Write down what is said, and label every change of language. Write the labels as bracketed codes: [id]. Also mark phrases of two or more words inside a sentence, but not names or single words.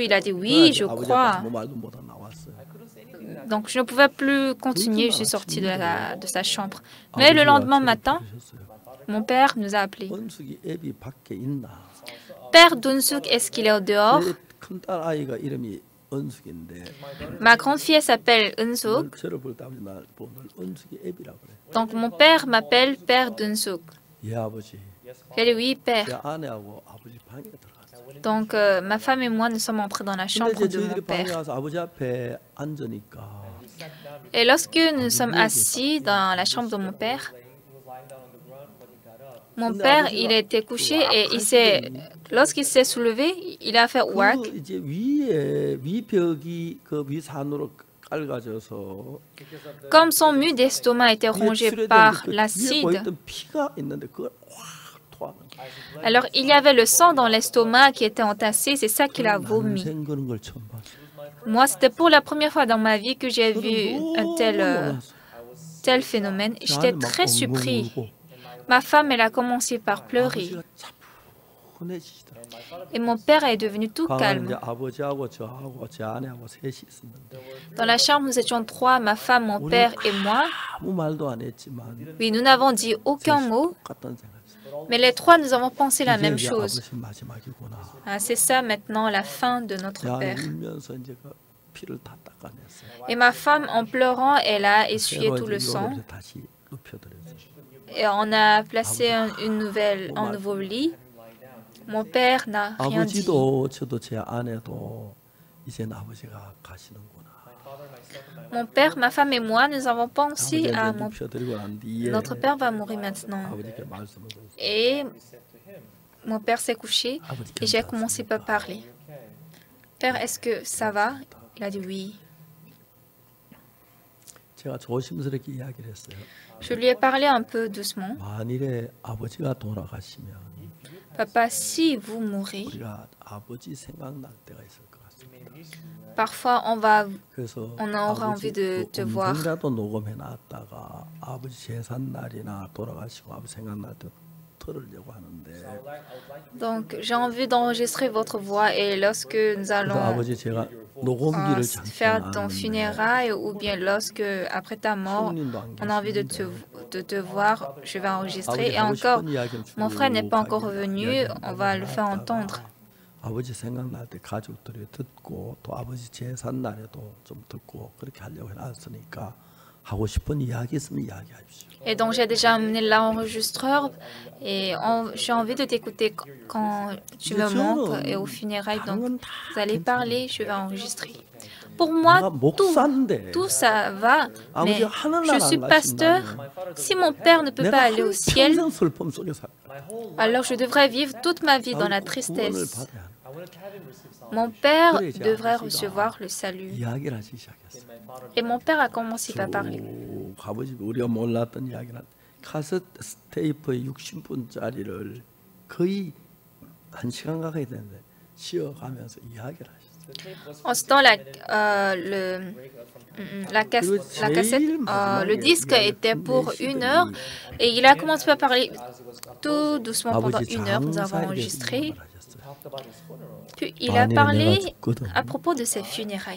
[fr] Il a dit, oui, je [ko] 아버지 [fr] crois. [ko] 아무 말도 못하고 나왔어요. [fr] Donc je ne pouvais plus continuer, je suis sortie de sa chambre. Mais le lendemain matin, mon père nous a appelés. [ko] 은숙이 애비 밖에 있나? [fr] Père Dunsuk, est-ce qu'il est au dehors? [ko] 큰딸 아이가 이름이 은숙인데 [fr] Ma grande fille elle s'appelle Unsuk. [ko] 저를 볼 때 아버지 날 보고 늘 은숙이 애비라고 그래. [fr] Donc mon père m'appelle Père Dunsuk. [ko] 예 아버지. [fr] J'ai dit oui, Père. [ko] 제 아내하고 아버지 방에 들어갔어요. [fr] Donc ma femme et moi, nous sommes entrés dans la [ko] 근데 [fr] chambre [ko] 이제 [fr] de mon [ko] 저희들이 방에 [fr] père. [ko] 가서 아버지 앞에 앉으니까 [fr] Et lorsque nous sommes assis dans la chambre de mon père, il était couché et lorsqu'il s'est soulevé, il a fait ouac. [ko] 그 이제 위에 위벽이 그 위산으로 깔가져서 [fr] Comme son mur d'estomac était rongé par [ko] 위에 [fr] l'acide, [ko] 보였던 피가 있는데 그걸 확 토하는 거야. [fr] alors il y avait le sang dans l'estomac qui était entassé, c'est ça qu'il a vomi. [ko] 난생 그런 걸 처음 봤어. [fr] Moi, c'était pour la première fois dans ma vie que j'ai vu un [ko] 너무 [fr] tel [ko] 놀랐어. [fr] phénomène. [ko] 저 [fr] J'étais [ko] 안에 막 [fr] très [ko] 엉엉 [fr] surpris. [ko] 울고 [fr] Ma femme, elle a commencé par pleurer. [ko] 아버지가 차분해지시더라고요. [fr] Et mon père est devenu tout [ko] 방은 이제 [fr] calme. [ko] 아버지하고 저하고 제 아내하고 셋이 있었는데 [fr] Dans la chambre, nous étions trois, ma femme, mon père et moi. [ko] 아무 말도 안 했지만 [fr] Oui, nous n'avons dit aucun mot, [ko] 똑같다는 생각이었어요. [fr] mais les trois, nous avons pensé la [ko] 이게 [fr] même [ko] 이제 [fr] chose. [ko] 아버지 마지막이구나. [fr] Ah, c'est ça maintenant la fin de notre [ko] 제 아내 [fr] père. [ko] 울면서 이제 그 피를 다 닦아냈어요. [fr] Et ma femme, en pleurant, elle a essuyé tout le sang. [ko] 이제 다시 눕혀드렸어요. [fr] Et on a placé un nouveau lit. Mon père n'a rien dit. [ko] 아버지도 저도 제 아내도 이제는 아버지가 가시는구나. [fr] Mon père, ma femme et moi, nous avons pensé à [ko] 아버지 눕혀드리고 난 뒤에 [fr] notre père va mourir maintenant. [ko] 아버지께 말씀을 드렸어요. [fr] Et mon père s'est couché [ko] 아버지 [fr] et j'ai commencé par parler. Père, est-ce que ça va? Il a dit oui. [ko] 제가 조심스럽게 이야기를 했어요. [fr] Je lui ai parlé un peu doucement. [ko] 만일에 아버지가 돌아가시면 [fr] Papa, si vous mourrez, [ko] 우리가 아버지 생각날 때가 있을 것 같습니다. [fr] parfois [ko] 그래서 [fr] on aura envie de te voir. [ko] 음성이라도 녹음해 놨다가 아버지 제산 날이나 돌아가시고 아버지 생각날 때 들으려고 하는데 [fr] Donc, j'ai envie d'enregistrer votre voix et lorsque nous [ko] 그래서 [fr] allons [ko] 아버지 제가 녹음기를 [fr] faire ton [ko] 장치해놨는데 [fr] funérailles ou bien lorsque, après ta mort, [ko] 형님도 안 [fr] on a envie de te voir, je vais enregistrer. Et encore, mon frère n'est pas encore revenu, on va le faire entendre. [ko] 아버지 생각날 때 가족들이 듣고 또 아버지 제산 날에도 좀 듣고 그렇게 하려고 해놨으니까 하고 싶은 이야기 있으면 이야기하십시오. [fr] Et donc, j'ai déjà amené l'enregistreur et j'ai envie de t'écouter quand tu me manques et aux funérailles. Donc, vous allez parler, je vais enregistrer. Pour moi, tout ça va, mais je suis pasteur. Si mon père ne peut pas aller au ciel, alors je devrais vivre toute ma vie dans la tristesse. Mon père devrait recevoir le salut. Et mon père a commencé par parler. [ko] 우리가 몰랐던 이야기는 카세트 테이프의 60분짜리를 거의 1시간 가까이 되는데 쉬어가면서 이야기를 하셨어요. [fr] En ce temps, le disque était pour 1 heure et il a commencé par parler tout doucement pendant 1 heure. Nous avons enregistré. Puis il a parlé à propos de ses funérailles.